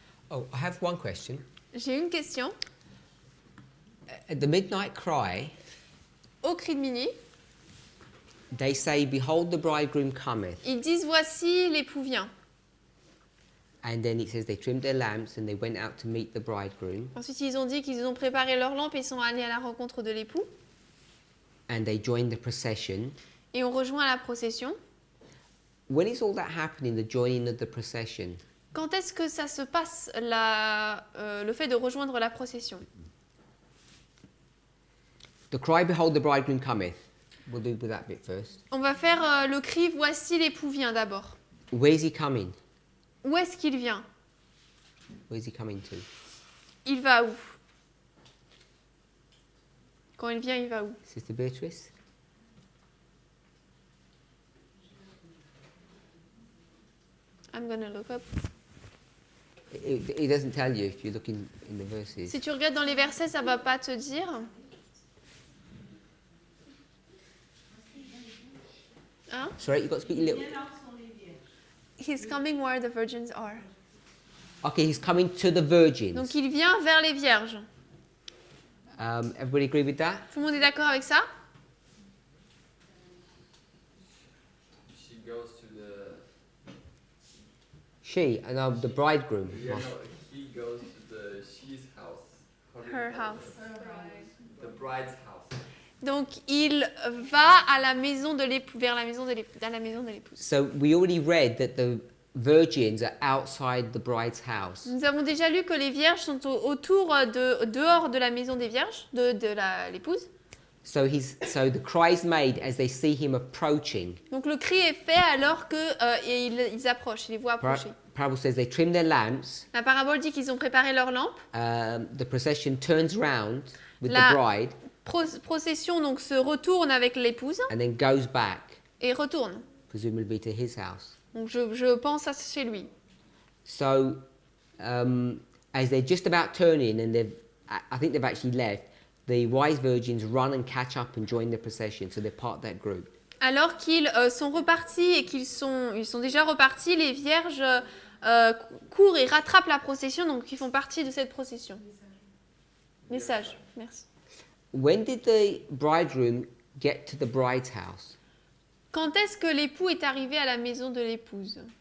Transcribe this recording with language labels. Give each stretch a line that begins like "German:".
English: Oh, I have one question.
French: J'ai une question.
English: At the midnight cry,
French: Au cri de minuit,
English: they say, "Behold, the bridegroom cometh."
French: ils disent voici l'époux vient.
English: And then it says they trimmed their lamps and they went out to meet the bridegroom.
French: Ensuite, ils ont dit qu'ils ont préparé leurs lampes et sont allés à la rencontre de l'époux.
English: And they joined the procession.
French: Et ont rejoint la procession.
English: When is all that happening, the joining of the procession?
French: Quand est-ce que ça se passe, le fait de rejoindre la procession?
English: The cry, "Behold, the bridegroom cometh." We'll do with that bit first.
French: On va faire le cri voici l'époux vient d'abord.
English: Where's he coming?
French: Où est-ce qu'il vient?
English: Where's he coming to?
French: Il va où? Quand il vient, il va où?
English: Sister Beatrice? I'm gonna look up. It doesn't tell you if you look in the verses.
French: Si tu regardes dans les versets, ça va pas te dire. Hein?
English: Sorry, you've got to speak a little. He's coming where the virgins are. Okay, he's coming to the virgins.
French: Donc il vient vers les vierges.
English: Everybody agree with that?
French: Tout le monde est d'accord avec ça?
English: She goes to the. She and the bridegroom. Yeah, no, he goes to the she's house. How do you Her call house. it? The bride's house.
French: Donc il va à la maison de l'époux, vers la maison de l'époux, dans la maison de l'épouse.
English: So we already read that the virgins are outside the bride's house.
French: Nous avons déjà lu que les vierges sont dehors de la maison des vierges, de l'épouse.
English: So the cry is made as they see him approaching.
French: Donc le cri est fait alors que ils approchent, ils les voient approcher.
English: Parable says they trim their lamps.
French: La parabole dit qu'ils ont préparé leurs lampes.
English: The procession turns round with
French: La-
English: the bride
French: Procession donc se retourne avec l'épouse
English: and then goes back,
French: et retourne.
English: presumably to his house.
French: Donc je pense à chez lui.
English: So as they're just about turning and I think they've actually left, the wise virgins run and catch up and join the procession, so they're part of that group.
French: Alors qu'ils sont repartis et ils sont déjà repartis, les vierges courent et rattrapent la procession, donc ils font partie de cette procession. Les sages, merci.
English: When did the bridegroom get to the bride's house?
French: Quand est-ce que l'époux est arrivé à la maison de l'épouse?